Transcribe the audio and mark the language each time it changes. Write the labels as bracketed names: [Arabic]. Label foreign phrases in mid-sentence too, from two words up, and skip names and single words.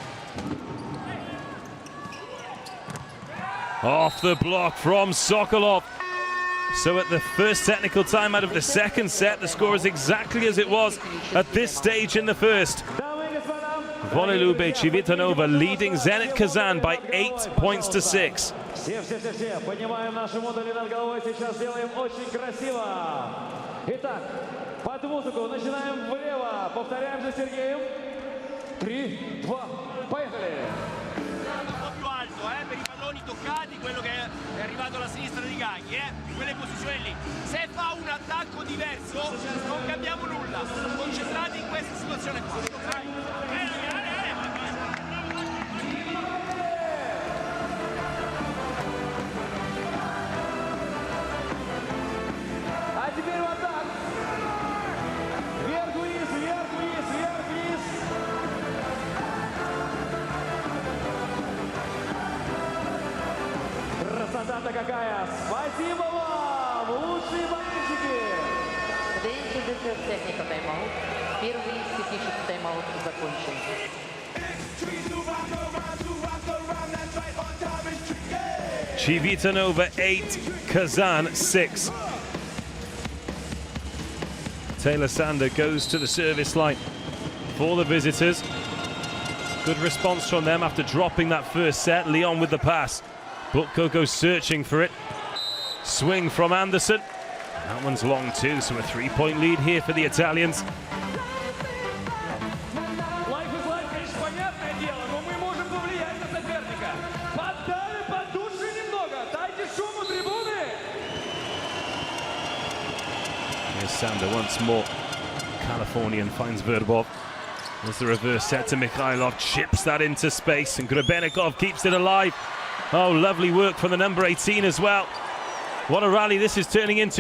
[English] Off the block from Sokolov. So at the first technical timeout of the second set, the score is exactly as it was at this stage in the first. Volleyball Lube Civitanova leading Zenit Kazan by 8 points to 6. [Russian] Все, поднимаем наши модули над головой, сейчас сделаем очень красиво. Итак, под музыку начинаем влево, повторяем за Сергеем. 3, 2, поехали! [Italian] Un po' più alto, per i palloni toccati, quello che è arrivato alla sinistra di Gaghi, quelle posizioni lì. Se fa un attacco diverso, non cambiamo nulla. Concentrati in questa situazione qua. [Russian] А теперь вот так. Вверх-вниз, вверх-вниз, вверх-вниз. Красота-то какая! Спасибо вам, лучшие болельщики! [English] The end of the third technical timeout. [Russian] Первый технический тайм-аут закончен. [English] Civitanova 8, Kazan 6. Taylor Sander goes to the service line for the visitors. Good response from them after dropping that first set. Leon with the pass. Butko goes searching for it. Swing from Anderson. That one's long too, so a 3-point lead here for the Italians. Life is life, [Russian] конечно, понятное дело, но мы можем повлиять на соперника. Поддали под души немного, дайте шуму трибуны. [English] Here's Sander once more. Californian finds Verbov. There's the reverse set to Mikhailov, chips that into space, and Grebennikov keeps it alive. Oh, lovely work from the number 18 as well. What a rally this is turning into.